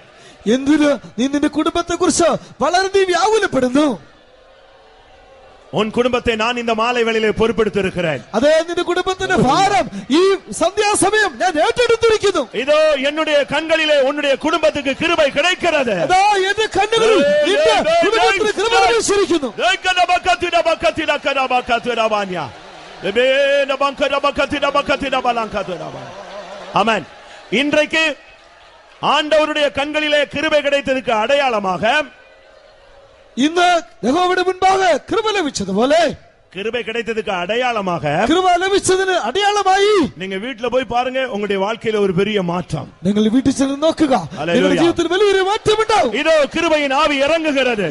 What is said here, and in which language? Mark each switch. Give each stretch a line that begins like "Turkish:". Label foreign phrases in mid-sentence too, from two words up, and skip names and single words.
Malayalam: എന്തിന് നീ നിന്റെ കുടുംബത്തെ കുറിച്ച് വളരെ നീ വ്യാകുലപ്പെടുന്നു.
Tamil: உன் குடும்பத்தை நான் இந்த மாலை வேளையிலே பொறுப்பெடுத்து இருக்கிறேன்.
Malayalam: അതേ നിന്റെ കുടുംബത്തിന്റെ ഭാരം ഈ സന്ധ്യാസമയം ഞാൻ ഏറ്റെടുത്തിരിക്കുന്നു.
Tamil: இதோ என்னுடைய கண்களிலே உன்னுடைய குடும்பத்துக்கு கிருபை கிடைக்கிறது.
Malayalam: അതാ എന്റെ കണ്ണുകളിൽ നിന്റെ കുടുംബത്തിന് കൃപ ലഭിച്ചിരിക്കുന്നു.
Tamil: ஆமென். இன்றைக்கு ஆண்டவருடைய கண்களிலே கிருபை கிடைத்ததுக்கு அடையாளமாக
Malayalam: ഇന്ന് യഹോവയുടെ മുൻപാകെ കൃപ ലഭിച്ചതുപോലെ
Tamil: கிருபை கிடைத்ததுக்கு அடையாளமாக
Malayalam: കൃപ ലഭിച്ചതിന് അടയാളമായി
Tamil: நீங்க வீட்டுல போய் பாருங்க, உங்களுடைய வாழ்க்கையில ஒரு பெரிய மாற்றம்.
Malayalam: നിങ്ങൾ വീട്ടിൽ ചെന്ന് നോക്കുക, നിങ്ങളുടെ ജീവിതത്തിൽ വലിയൊരു മാറ്റമുണ്ടാവും.
Tamil: இதோ கிருபையின் ஆவி இறங்குகிறது.